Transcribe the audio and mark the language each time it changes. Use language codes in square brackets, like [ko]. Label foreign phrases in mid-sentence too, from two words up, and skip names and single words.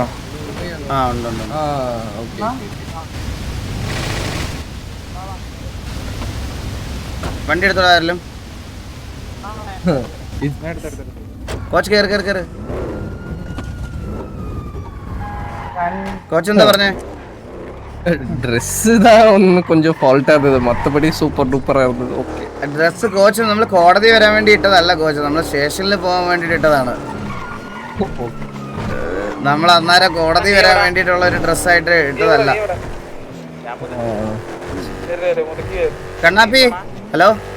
[ml] ഉണ്ട്. വണ്ടി എടുത്തോളാം ആരെങ്കിലും. കോച്ച് കേറ്. കോച്ച് എന്താ പറഞ്ഞേ? [ta] ட்ரெஸ் தான் ஒன்று கொஞ்சம் ஃபால்ட்டாக இருந்தது, மற்றபடி [en] super duper [ta] இருந்தது. ஓகே, [ml] ഡ്രസ്സ് കോച്ച് നമ്മൾ കോടതി വരാൻ വേണ്ടി ഇട്ടതല്ല കോച്ച്, നമ്മൾ സ്റ്റേഷനിൽ പോകാൻ വേണ്ടിയിട്ട് ഇട്ടതാണ്. നമ്മൾ അന്നേരം കോടതി വരാൻ വേണ്ടിയിട്ടുള്ള ഒരു ഡ്രസ്സായിട്ട് ഇട്ടതല്ല. കണ്ണാപ്പി ഹലോ.